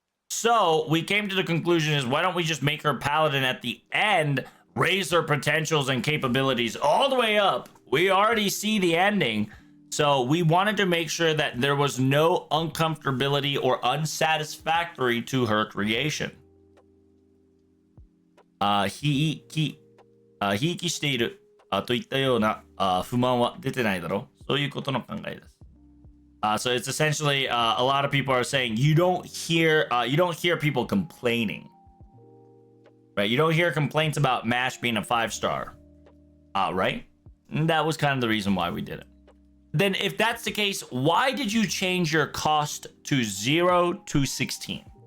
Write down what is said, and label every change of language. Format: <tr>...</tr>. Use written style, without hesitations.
<en>So we came to the conclusion is why don't we just make her Paladin at the end, raise her potentials and capabilities all the way up. We already see the ending. So we wanted to make sure that there was no uncomfortability or unsatisfactory to her creation.</en> <ja>ひいきしているといったような不満は出てないだろう。そういうことの考えです。</ja> <en>So it's essentially a lot of people are saying you don't hear people complaining, right? You don't hear complaints about MASH being a 5-star, right? And that was kind of the reason why we did it. Then if that's the case, why did you change your cost to 0 to 16?</en>